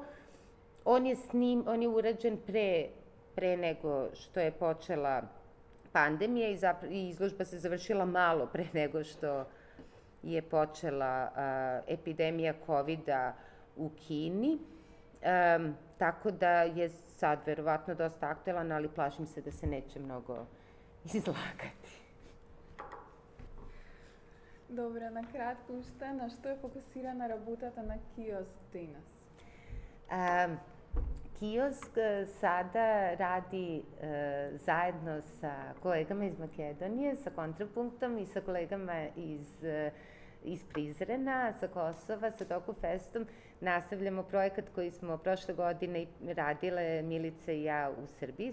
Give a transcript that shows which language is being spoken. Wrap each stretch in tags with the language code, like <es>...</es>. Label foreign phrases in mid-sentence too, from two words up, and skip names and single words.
<sr>On je urađen pre nego što je počela pandemija i izložba se završila malo pre nego što je počela epidemija COVID-a u Kini. Tako da je sad verovatno dosta aktuelan, ali plašim se da se neće mnogo izlagati.</sr> <mk>Добре, на кратко уште, на што е фокусирана работата на Kiosk денес?</mk> <sr>Kiosk sada radi zajedno sa kolegama iz Makedonije, sa Kontrapunktom i sa kolegama iz Prizrena, sa Kosova, sa Dokufestom. Nastavljamo projekat koji smo prošle godine radile Milica i ja u Srbiji.</sr>